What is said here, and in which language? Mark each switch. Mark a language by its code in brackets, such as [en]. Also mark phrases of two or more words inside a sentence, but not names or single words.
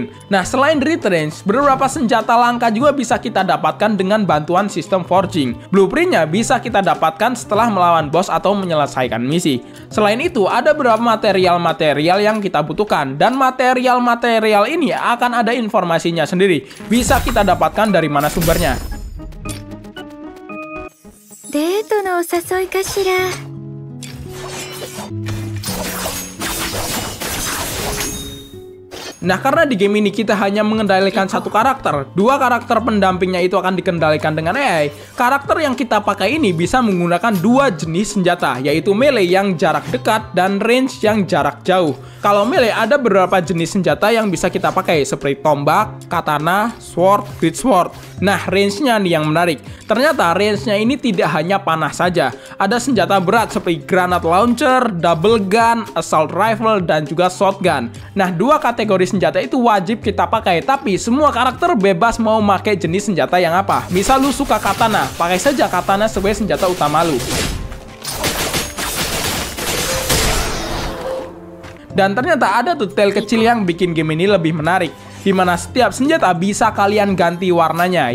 [id] Nah, selain retranche, beberapa senjata langka juga bisa kita dapatkan dengan bantuan sistem forging. Blueprintnya bisa kita dapatkan setelah melawan boss atau menyelesaikan misi. Selain itu, ada beberapa material-material yang kita butuhkan. Dan material-material ini akan ada informasinya sendiri. Bisa kita dapatkan dari mana sumbernya. [ja] デートのお誘いかしら。 [id] Nah, karena di game ini kita hanya mengendalikan satu karakter, dua karakter pendampingnya itu akan dikendalikan dengan AI. Karakter yang kita pakai ini bisa menggunakan dua jenis senjata, yaitu melee yang jarak dekat dan range yang jarak jauh. Kalau melee ada beberapa jenis senjata yang bisa kita pakai seperti tombak, katana, [en] sword, greatsword. [id] Nah, range-nya nih yang menarik. Ternyata range-nya ini tidak hanya panah saja. Ada senjata berat seperti granat [en] launcher, double gun, assault rifle, [id] dan juga shotgun. Nah, dua kategori senjata itu wajib kita pakai, tapi semua karakter bebas mau pakai jenis senjata yang apa. Misal lu suka katana, pakai saja katana sebagai senjata utama lu. Dan ternyata ada detail kecil yang bikin game ini lebih menarik, di mana setiap senjata bisa kalian ganti warnanya.